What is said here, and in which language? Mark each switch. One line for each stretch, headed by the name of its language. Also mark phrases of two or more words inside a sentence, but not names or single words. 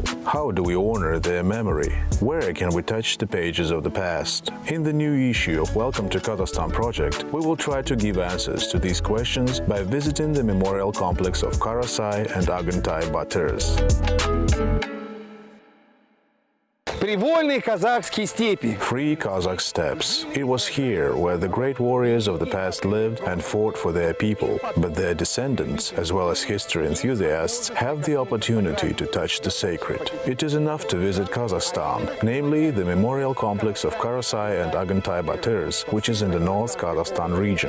English: How do we honor their memory? Where can we touch the pages of the past? In the new issue of Welcome to Kazakhstan project, we will try to give answers to these questions by visiting the memorial complex of Karasai and Agyntay Batyrs.
Russian: Привольные казахские степи.
English: Free Kazakh steppes. It was here where the great warriors of the past lived and fought for their people, but their descendants, as well as history enthusiasts, have the opportunity to touch the sacred. It is enough to visit Kazakhstan, namely the memorial complex of Karasai and Agyntay Batyrs, which is in the North Kazakhstan region.